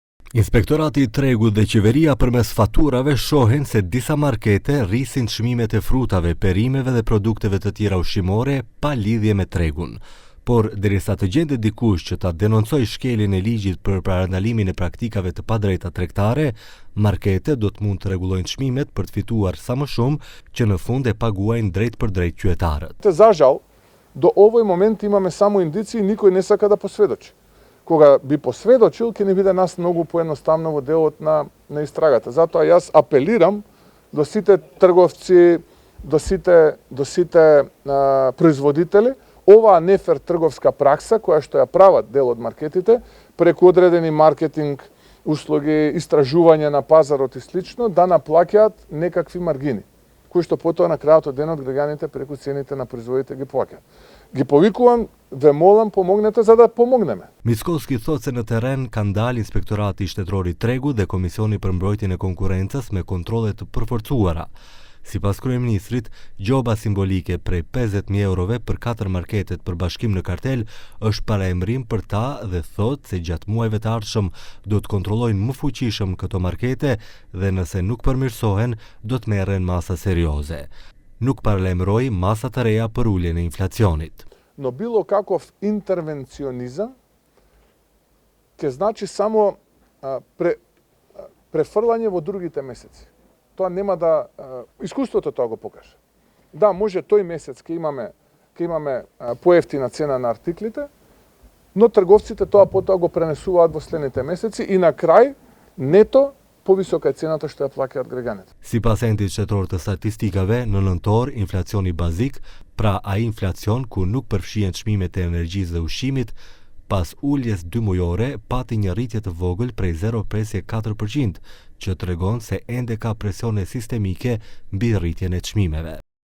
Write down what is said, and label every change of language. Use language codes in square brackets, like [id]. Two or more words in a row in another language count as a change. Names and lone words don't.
[sq] Inspektorati i Tregut dhe qeveria përmes faturave shohin se disa markete rrisin çmimet e frutave, perimeve dhe produkteve të tjera ushqimore pa lidhje me tregun. Por derisa të gjendet dikush që ta denoncojë shkeljen e ligjit për parandalimin e praktikave të padrejta tregtare, marketet do të mund të rregullojnë çmimet për të fituar sa më shumë që në fund e paguajnë drejt për drejt qytetarët. [mk] За жал, до овој момент имаме само индици и никој не сака да посведочи. Кога би посведочил, ќе не биде нас многу поедноставно во делот на истрагата. Затоа јас апелирам до сите трговци, до сите производители, оваа нефер трговска пракса, која што ја прават дел од маркетите, преку одредени маркетинг услуги, истражување на пазарот и слично, да наплаќаат некакви маргини, кои што потоа на крајот од денот граѓаните преку цените на производите ги плаќаат. Ги повикувам, ве молам, помогнете за да помогнеме. [sq] Mickovski thot se në terren kanë dalë Inspektorati Shtetëror i Tregut dhe Komisioni për Mbrojtjen e Konkurrencës me kontrolle të përforcuara. Sipas kryeministrit, gjoba simbolike prej 50.000 eurove për 4 marketet për bashkim në kartel është paraemrim për ta dhe thot se gjatë muajve të ardhshëm do të kontrollojnë më fuqishëm këto markete dhe nëse nuk përmirësohen do të merren masa serioze. Nuk paralajmëroi masa të reja për uljen e inflacionit. [mk] Но било каков интервенционизам ќе значи само префрлање во другите месеци. Тоа нема да искуството тоа го покаже. Да, може тој месец ќе имаме поевтина цена на артиклите, но трговците тоа потоа го пренесуваат во следните месеци и на крај нето повисока е цената што ја плаќаат граѓаните. [sq] Sipas endit shtetëror të statistikave, në nëntor inflacioni bazik, pra ai inflacion ku nuk përfshihen çmimet e energjisë dhe ushqimit, pas uljes 2 mujore pati një rritje të vogël prej 0,4%, që tregon se ende ka presione sistemike mbi rritjen e çmimeve.